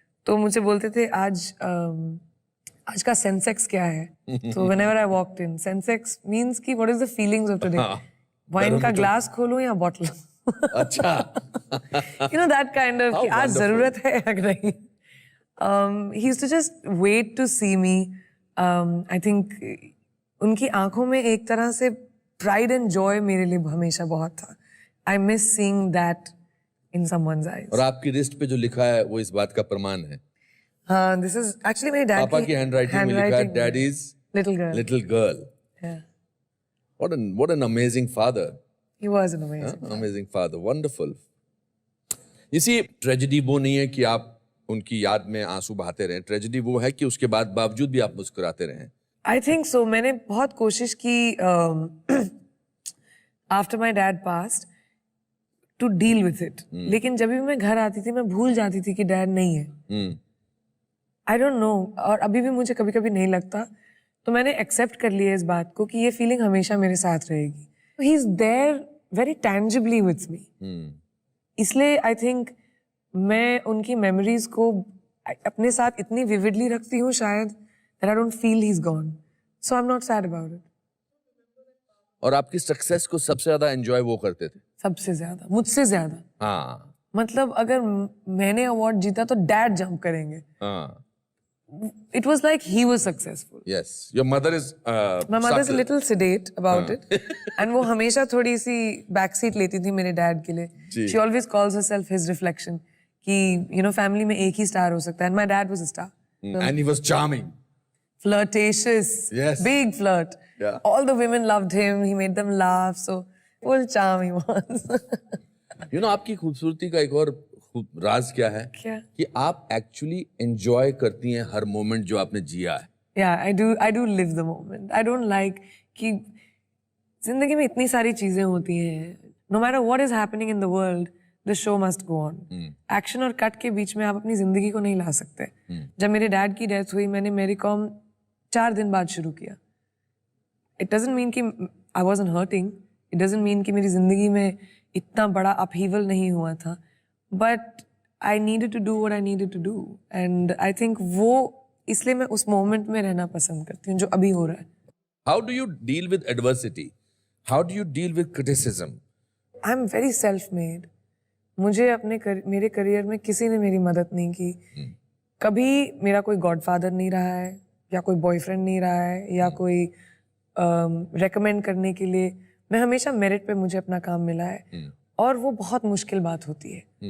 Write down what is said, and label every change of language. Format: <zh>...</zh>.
<hi>तो मुझे बोलते थे आज का सेंसेक्स क्या है?</hi> <en>तो whenever I walked in, sensex means कि what is the feelings of today,</en> <hi>wine का ग्लास खोलूं या बॉटल। अच्छा।</hi> <en>You know that kind of</en> <hi>कि आज जरूरत है या नहीं।</hi> <en>He used to just wait to see me. I think</en> <hi>उनकी आंखों में एक तरह से</hi> <en>pride and joy</en> <hi>मेरे लिए हमेशा बहुत था।</hi> <en>I miss seeing that in someone's eyes.</en> <hi>और आपकी रिस्ट पे जो लिखा है वो इस बात का प्रमाण है।</hi> <en>हाँ, this is actually मेरे dad</en> <hi>पापा की हैंडराइटिंग में लिखा है, dad is</hi> <en>little girl. Little girl. Yeah, What an amazing father. he was an amazing. Amazing father, wonderful. You see,</en> <hi>tragedy वो नहीं है कि आप उनकी याद में आंसू बहाते रहें, ट्रेजेडी वो है कि उसके बाद बावजूद भी आप मुस्कुराते रहें।</hi> <en>I think so.</en> <hi>मैंने बहुत कोशिश की</hi> <en>after my dad passed to deal with it.</en> <hi>लेकिन जब भी मैं घर आती थी मैं भूल जाती थी कि डैड नहीं है।</hi> <en>I don't know,</en> <hi>और अभी भी मुझे कभी कभी नहीं लगता। तो मैंने एक्सेप्ट कर लिया इस बात को कि ये फीलिंग हमेशा मेरे साथ रहेगी।</hi> <en>He is there very tangibly with me.</en> <hi>इसलिए आई थिंक मैं उनकी मेमोरीज को अपने साथ इतनी विविडली रखती हूँ शायद</hi> <en>that I don't feel he's gone. So I'm not sad about it.</en> <hi>और आपकी सक्सेस को सबसे ज्यादा एंजॉय वो करते थे? सबसे ज्यादा, मुझसे ज्यादा। हाँ। मतलब अगर मैंने अवार्ड जीता तो डैड जंप करेंगे। हाँ।</hi> <en>It was like he was successful. Yes. Your mother is My mother's a subtle. little sedate about it.</en> <hi>And वो हमेशा थोड़ी सी बैक सीट लेती थी मेरे डैड के लिए। जी।</hi> <en>She always calls herself his reflection.</en> <hi>कि you know फैमिली में एक ही स्टार हो सकता है।</hi> <en>And my dad was a star. And he was charming. Flirtatious. Yes. Big flirt. Yeah. All the women loved him. He made them laugh. So full charm he was.</en> <hi>You know, आपकी खूबसूरती का एक और राज क्या है? क्या? कि आप एक्चुअली एंजॉय करती हैं हर मोमेंट जो आपने जिया है।</hi> <en>Yeah, I do live the moment. I don't like</en> <hi>कि जिंदगी में इतनी सारी चीजें होती हैं।</hi> <en>No matter what is happening in the world, the show must go on.</en> <hi>Action और कट के बीच में आप अपनी जिंदगी को नहीं ला सकते। जब मेरे डैड की डेथ हुई, मैंने मेरी कॉम 4 दिन बाद शुरू किया।</hi> <en>It doesn't mean कि I wasn't hurting. It doesn't mean</en> <hi>कि मेरी जिंदगी में इतना बड़ा अपहीवल नहीं हुआ था।</hi> <en>But I needed to do what I needed to do. And I think</en> <hi>वो इसलिए मैं उस मोमेंट में रहना पसंद करती हूँ जो अभी हो रहा है।</hi> <en>How do you deal with adversity? How do you deal with criticism? I'm very self-made.</en> <hi>मुझे मेरे करियर में किसी ने मेरी मदद नहीं की। कभी मेरा कोई गॉडफादर नहीं रहा है, या कोई बॉयफ्रेंड नहीं रहा है, या कोई रेकमेंड करने के लिए। मैं हमेशा मेरिट पे मुझे अपना काम मिला है, और वो बहुत मुश्किल बात होती है।</hi>